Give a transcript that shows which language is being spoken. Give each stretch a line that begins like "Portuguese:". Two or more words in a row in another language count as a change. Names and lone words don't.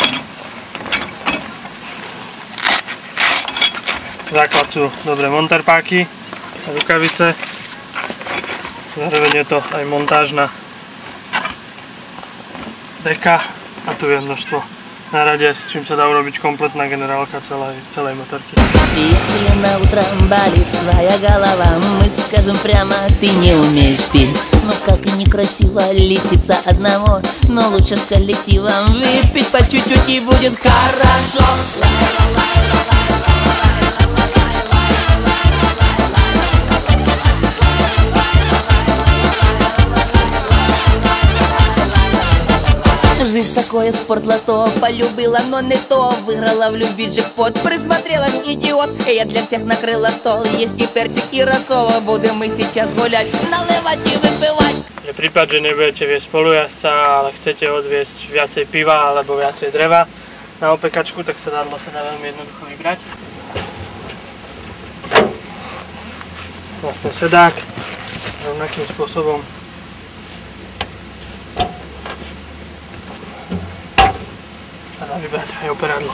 Slovak: Základ sú dobré monterpáky a rukavice. Zároveň je to aj montážna deka a tu je množstvo na rade, s čím sa dá urobiť kompletná generálka celej motorky.
Russian: Если на утро болит твоя голова, мы скажем прямо, ты не умеешь пить. Но как и некрасиво лечиться одного, но лучше с коллективом выпить по чуть-чуть и будет хорошо. Жизнь такое спортлото, полюбила, но не то. Выиграла в любви джекпот, присмотрелась идиот. Я для всех накрыла стол, есть и перчик, и рассол. Будем мы сейчас гулять, наливать и выпивать.
Slovak: Je prípad, že nebudete viesť spolujazdca, ale chcete odviesť viacej piva alebo viacej dreva na opekačku, tak sedadlo sa dá veľmi jednoducho vybrať. Vlastne sedák rovnakým spôsobom. Dá vybrať aj operadlo.